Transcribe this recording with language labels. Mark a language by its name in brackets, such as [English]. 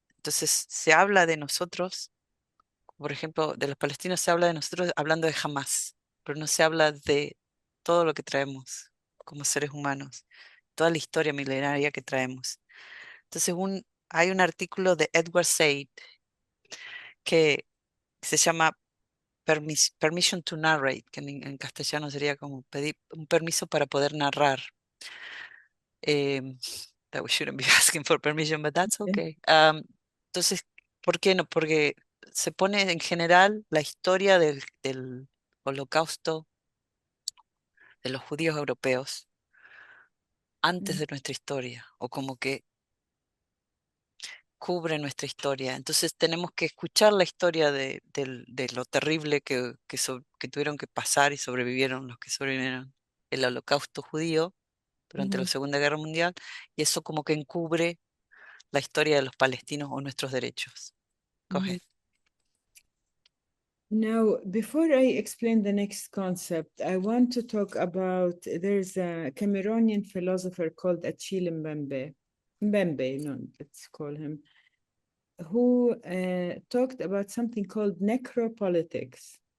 [Spanish] Entonces, se habla de nosotros, por ejemplo, de los palestinos se habla de nosotros hablando de Hamas, pero no se habla de todo lo que traemos como seres humanos, toda la historia milenaria que traemos. Entonces, hay un artículo de Edward Said que se llama Permission to Narrate, que en castellano sería como pedir un permiso para poder narrar. [English] That we shouldn't be asking for permission, but that's okay. [Spanish] Entonces, ¿por qué no? Porque se pone en general la historia del holocausto de los judíos europeos antes de nuestra historia, o como que cubre nuestra historia. Entonces tenemos que escuchar la historia de lo terrible que tuvieron que pasar y sobrevivieron los que sobrevivieron el holocausto judío durante la Segunda Guerra Mundial, y eso como que encubre la historia de los palestinos o nuestros derechos. [English] Go ahead. Now, before I explain the next concept, I want to talk about, there's a Cameroonian philosopher called Achille Mbembe, let's call him, who talked about something called necropolitics.